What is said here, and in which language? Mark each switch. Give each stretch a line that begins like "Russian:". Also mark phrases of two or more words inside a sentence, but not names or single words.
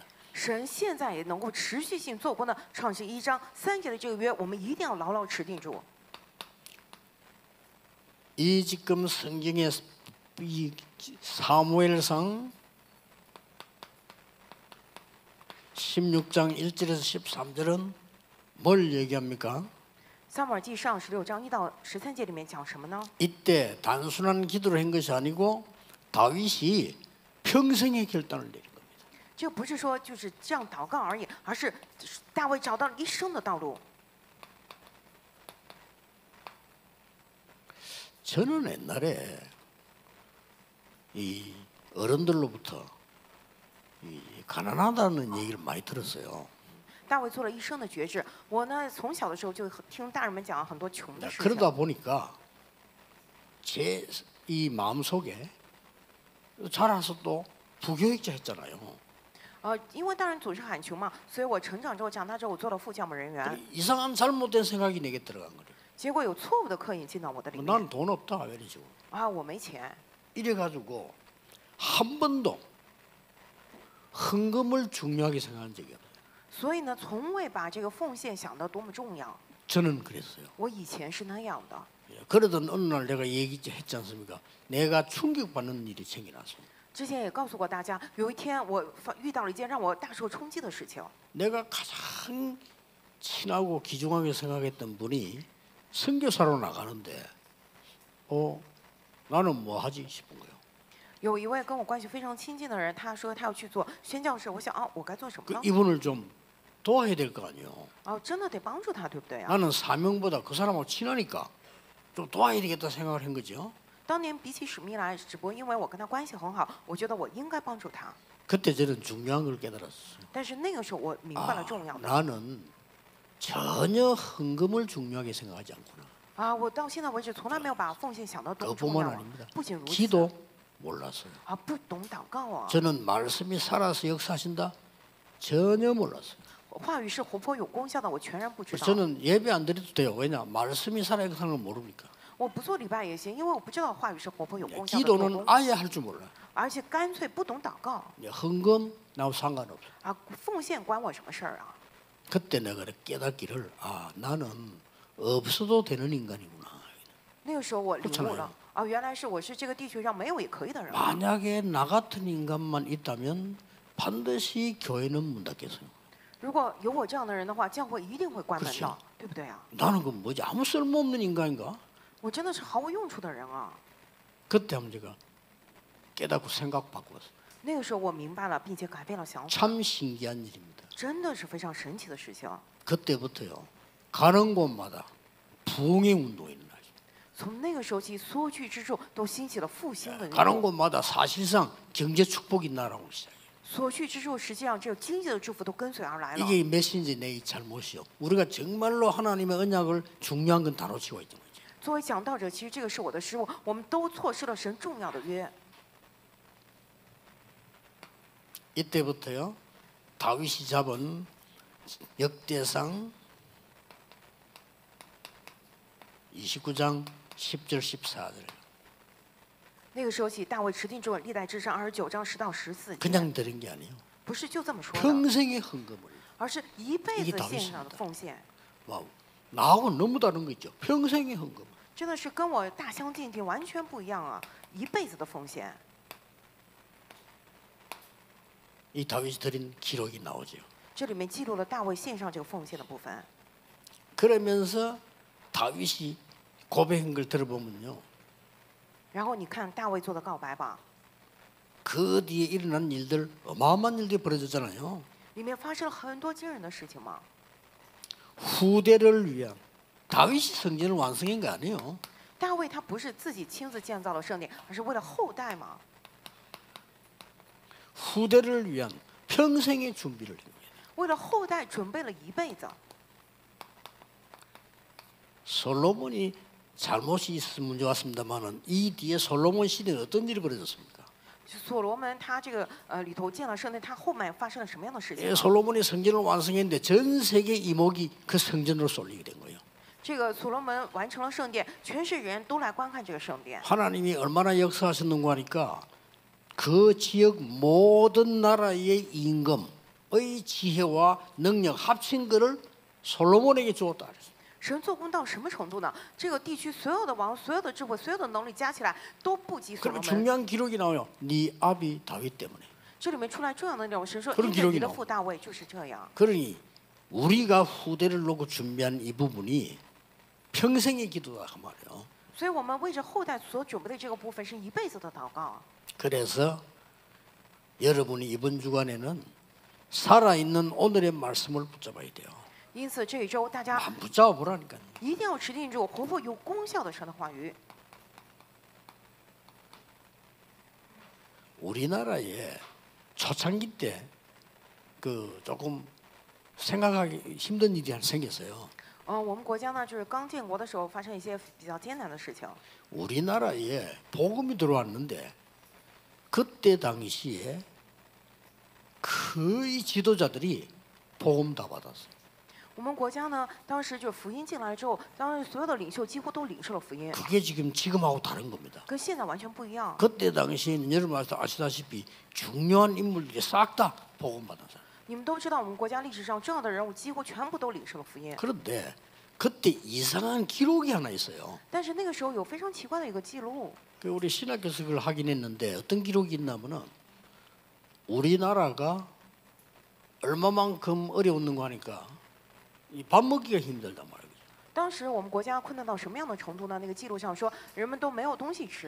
Chinese: 神现在也能够持续性做工的创世1章3节的这个约，我们一定要牢牢持定住。
Korean: 이 지금 성경의 이 사무엘상 16장 1절에서 13절은 뭘 얘기합니까?
Chinese: 撒母耳记上16章1到13节里面讲什么呢？
Korean: 이때 단순한 기도를 한 것이 아니고 다윗이 평생의 결단을 내린 겁니다.
Chinese: 这不是说就是这样祷告而已，而是大卫找到了一生的道路。
Korean: 저는 옛날에 이 어른들로부터 이 가난하다는 얘기를 많이 들었어요.
Chinese: 大卫做了一生的决志。我呢，从小的时候就听大人们讲很多穷的事情。
Korean: 그러다 보니까 제 이 마음 속에 자라서 또 부교육자 했잖아요.
Chinese: 因为大人总是喊穷嘛，所以我成长之后，长大之后，我做了副教牧人员。
Korean: 이상한 잘못된 생각이 내게 들어간 거예요.
Chinese: 结果有错误的刻印进到我的里面。
Korean: 나는 돈 없다 이런 식으로.
Chinese: 我没钱。
Korean: 이래가지고 한 번도 헌금을 중요하게 생각한 적이 없어요.
Chinese: 所以呢，从未把这个奉献想得多么重要。
Korean: 저는 그랬어요.
Chinese: 我以前是那样的。
Korean: 그러던 어느 날 내가 얘기했지 않습니까? 내가 충격받는 일이 생겨났어.
Chinese: 之前也告诉过大家，有一天我遇到了一件让我大受冲击的事情。
Korean: 내가 가장 친하고 귀중하게 생각했던 분이 선교사로 나가는데, 나는 뭐 하지 싶은 거예요.
Chinese: 有一位跟我关系非常亲近的人，他说他要去做宣教士，我想我该做什么
Korean: 그
Chinese: 呢？
Korean: 이분을 좀 도와야 될 거 아니에요.
Chinese: 真的得帮助他，对不对啊？
Korean: 나는 사명보다 그 사람하고 친하니까 좀 도와야 되겠다 생각을 한 거죠.
Chinese: 当年比起使命来，只不过因为我跟他关系很好，我觉得我应该帮助他。
Korean: 그때 저는 중요한 걸 깨달았어요.
Chinese: 但是那个时候我明白了重要的。
Korean: 나는 전혀 헌금을 중요하게 생각하지 않구나.
Chinese: 我到现在为止从来没有把奉献想到多么
Korean: 그것뿐만
Chinese: 重要。
Korean: 아닙니다.
Chinese: 不仅如此，
Korean: 기도 몰랐어요.
Chinese: 不懂祷告啊。
Korean: 저는 말씀이 살아서 역사하신다 전혀 몰랐어요.
Chinese: 话语是活泼有功效的，我全然不知道。
Korean: 저는 예배 안 드려도 돼요. 왜냐? 말씀이 살아 역사하는 걸 모르니까.
Chinese: 我不做礼拜也行，因为我不知道话语是活泼有功效的做
Korean: 기도는
Chinese: 工，
Korean: 아예 할 줄 몰라.
Chinese: 而且干脆不懂祷告。
Korean: 헌금 나하고 상관없어.
Chinese: 奉献关我什么事儿啊？
Korean: 그때 내가 깨닫기를 나는 없어도 되는 인간이구나.
Chinese: 那个时候我领悟了，原来是我是这个地球上没有也可以的人。
Korean: 만약에 나 같은 인간만 있다면 반드시 교회는 문 닫겠어요.
Chinese: 如果有我这样的人的话，教会一定会关门
Korean: 그렇죠
Chinese: 的，对不对啊？
Korean: 나는 그 뭐지 아무 쓸모없는 인간인가?
Chinese: 我真的是毫无用处的人啊！
Korean: 그때 한번 제가 깨닫고 생각 바꾸었어요.
Chinese: 那个时候我明白了，并且改变了想法，
Korean: 참 신기한 일입니다.
Chinese: 真的是非常神奇的事情。
Korean: 그때부터요 가는 곳마다 부흥의 운동이 일어나죠.
Chinese: 从那个时候起，所有去之处都兴起了复兴的运
Korean: 가는
Chinese: 动。
Korean: 곳마다 사실상 경제 축복이 날아오기 시작해요.
Chinese: 所去之处，实际上这个经济的祝福都跟随而来了。
Korean: 이게 메신저 내의 잘못이요. 우리가 정말로 하나님의 언약을 중요한 건 다 놓치고 있던 거죠.
Chinese: 作为讲道者，其实这个是我的失误，我们都错失了神重要的约。
Korean: 이때부터요. 다윗이 잡은 역대상 29장 10절 14절.
Chinese: 那个时候起，大卫持定住了历代志上29章10到14节，
Korean: 그냥 들은 게 아니에요.
Chinese: 不是就这么说的，
Korean: 평생의 헌금을.
Chinese: 而是一辈
Korean: 이게
Chinese: 子
Korean: 다윗입니다
Chinese: 献上的奉献，
Korean: 와우. 나하고 너무 다른 거 있죠. 평생의 헌금.
Chinese: 真的是跟我大相径庭，完全不一样啊！一辈子的奉献，
Korean: 이 다윗이 드린 기록이 나오죠.
Chinese: 这里面记录了大卫献上这个奉献的部分。
Korean: 그러면서 다윗이 고백한 걸 들어보면요.
Chinese: 然后你看大卫做的告白吧，
Korean: 그 뒤에 일어난 일들 어마어마한 일들이 벌어졌잖아요.
Chinese: 里面发生了很多惊人的事情嘛。
Korean: 후대를 위한 다윗이 성전을 완성한 게 아니에요.
Chinese: 大卫他不是自己亲自建造了圣殿，而是为了后代嘛，
Korean: 후대를 위한 평생의 준비를 한 거예요.
Chinese: 为了后代准备了一辈子。
Korean: 솔로몬이 잘못이 있으면 좋았습니다만은 이 뒤에 솔로몬 시대에 어떤 일이 벌어졌습니까?
Chinese: 所罗门他这个里头建了圣殿，他后面发生了什么样的事情
Korean: 예,
Chinese: 呢？
Korean: 솔로몬이 성전을 완성했는데 전 세계 이목이 그 성전으로 쏠리게 된 거예요.
Chinese: 这个所罗门完成了圣殿，全世人都来观看这个圣殿。
Korean: 하나님이 얼마나 역사하셨는가 하니까 그 지역 모든 나라의 임금의 지혜와 능력 합친 것을 솔로몬에게 주었다 그랬어요.
Chinese: 神做工到什么程度呢？这个地区所有的王、所有的智慧、所有的能力加起来都不及所罗
Korean: 그러면
Chinese: 门。
Korean: 중요한 기록이 나와요. 네 아비 다윗 때문에.
Chinese: 这里面出来重要的内容，神说
Korean: 그런
Chinese: 因着
Korean: 기록이
Chinese: 你的
Korean: 나와
Chinese: 父大卫就是这样。
Korean: 그러니 우리가 후대를 놓고 준비한 이 부분이 평생의 기도다 그 말이에요.
Chinese: 所以我们为着后代所准备的这个部分是一辈子的祷告。
Korean: 그래서 여러분이 이번 주간에는 살아있는 오늘의 말씀을 붙잡아야 돼요.
Chinese: 因此这一周大家
Korean: 안 붙잡아 보라니까요.
Chinese: 一定要持定住活泼有功效的神的话语。
Korean: 우리나라에 초창기 때 그 조금 생각하기 힘든 일이 하나 생겼어요.
Chinese: 我们国家呢，就是刚建国的时候发生一些比较艰难的事情。
Korean: 우리나라에 복음이 들어왔는데 그때 당시에 거의 지도자들이 복음 다 받았어요.
Chinese: 我们国家呢，当时就福音进来之后，当时所有的领袖几乎都领受了福音，
Korean: 그게 지금하고 다른 겁니다.
Chinese: 跟现在完全不一样。
Korean: 그때 당시에는 여러분 아시다시피 중요한 인물들이 싹 다 복음 받았어요.
Chinese: 你们都知道，我们国家历史上重要的人物几乎全部都领受了福音。
Korean: 그런데 그때 이상한 기록이 하나 있어요.
Chinese: 但是那个时候有非常奇怪的一个记录，
Korean: 그 우리 신학 교습을 하긴 했는데 어떤 기록이 있냐면은 우리나라가 얼마만큼 어려웠는가 하니까 이 밥 먹기가 힘들단 말이에요.
Chinese: 当时我们国家困难到什么样的程度呢？那个记录上说，人们都没有东西吃。